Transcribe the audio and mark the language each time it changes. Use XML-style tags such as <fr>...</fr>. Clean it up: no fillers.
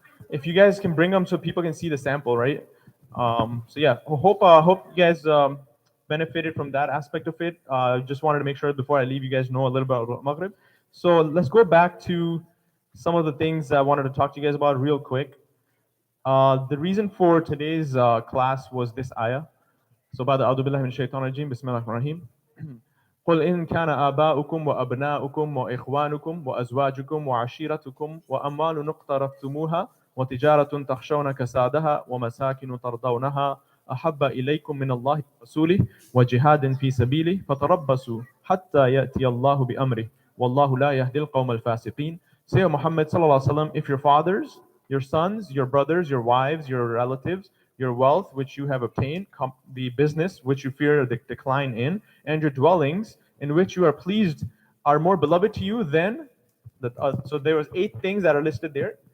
<en>If you guys can bring them so people can see the sample, right? So yeah, hope you guys benefited from that aspect of it. Just wanted to make sure before I leave, you guys know a little bit about Maghrib. So let's go back to some of the things I wanted to talk to you guys about real quick. The reason for today's class was this ayah.</en> <ar>So بعد أعوذ بالله من الشيطان الرجيم بسم الله الرحمن الرحيم. قل إن كان آباؤكم وأبناؤكم وإخوانكم وأزواجكم وعشيرتكم وأموال اقترفتموها وتجارة تخشون كسادها ومساكن ترضونها أحب إليكم من الله ورسوله وجهاد في سبيله فتربصوا حتى يأتي الله بأمره والله لا يهدي القوم الفاسقين.</ar> <en>Say, Muhammad sallallahu alaihi wasallam, if your fathers, your sons, your brothers, your wives, your relatives, your wealth which you have obtained, the business which you fear the decline in, and your dwellings in which you are pleased are more beloved to you than so there was 8 things that are listed there.</en>